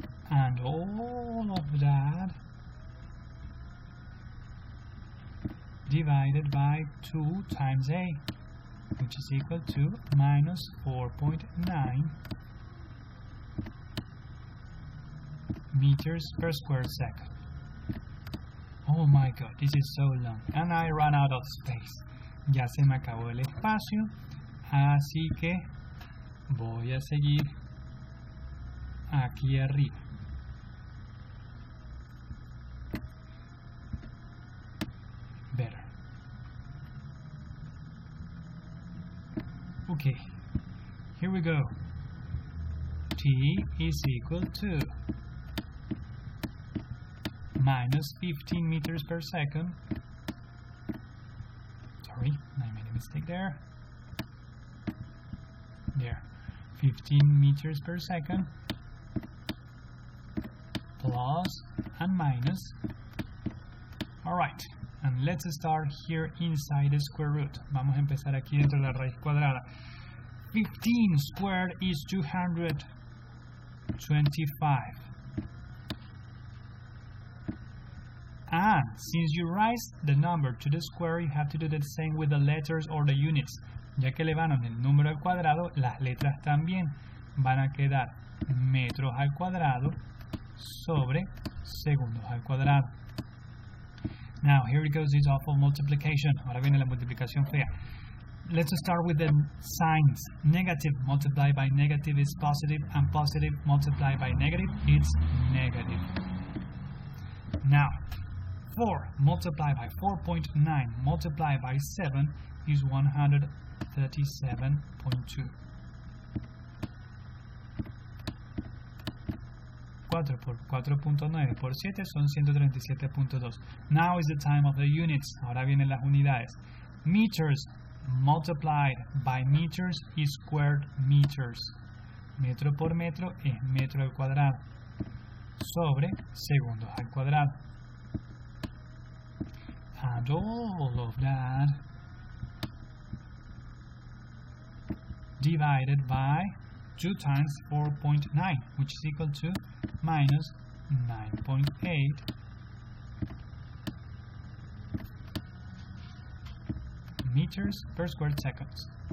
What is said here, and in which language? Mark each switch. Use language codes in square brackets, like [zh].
[en] And all of that divided by 2 times a, which is equal to minus 4.9 meters per square second. Oh my god, this is so long. And I ran out of space. [es] Ya se me acabó el espacio. Así que voy a seguir aquí arriba. [en] Better. Okay, here we go. T is equal to minus 15 meters per second. Sorry, I made a mistake there. There, 15 meters per second plus and minus. Alright, and let's start here inside the square root. [es] Vamos a empezar aquí dentro de la raíz cuadrada. [en] 15 squared is 225. And since you raise the number to the square, you have to do the same with the letters or the units. [es] Ya que elevaron el número al cuadrado, las letras también van a quedar metros al cuadrado sobre segundos al cuadrado. [en] Now, here it goes, this awful multiplication. [es] Ahora viene la multiplicación fea. [en] Let's start with the signs. Negative multiplied by negative is positive, and positive multiplied by negative is negative. Now, 4 multiplied by 4.9 multiplied by 7 is 137.2. [es] 4 por 4.9 por 7 son 137.2. [en] Now is the time of the units. [es] Ahora vienen las unidades. [en] Meters multiplied by meters is squared meters. [es] Metro por metro es metro al cuadrado. Sobre segundos al cuadrado. [en] And all of that divided by 2 times 4.9, which is equal to minus 9.8 meters per square seconds.